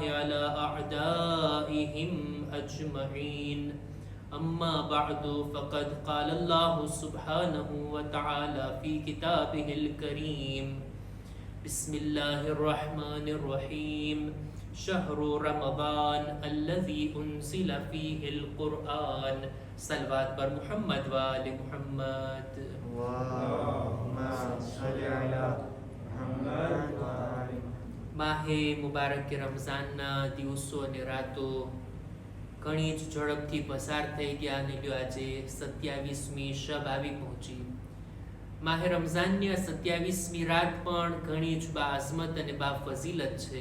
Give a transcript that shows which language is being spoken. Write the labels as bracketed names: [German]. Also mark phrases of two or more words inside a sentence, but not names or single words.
[Arabic] على أعدائهم أجمعين أما بعد فقد قال الله سبحانه وتعالى في كتابه الكريم بسم الله الرحمن الرحيم شهر رمضان الذي أنزل فيه القرآن صلوات بر محمد وآل محمد [Gujarati] માહે મુબારક રમઝાનના દિવસો અને રાતો ઘણી જ ઝડપથી પસાર થઈ ગયા અને આજે 27મી શબ આવી પહોંચી. માહે રમઝાનની 27મી રાત પણ ઘણી જ બાઅઝમત અને બાફઝીલત છે.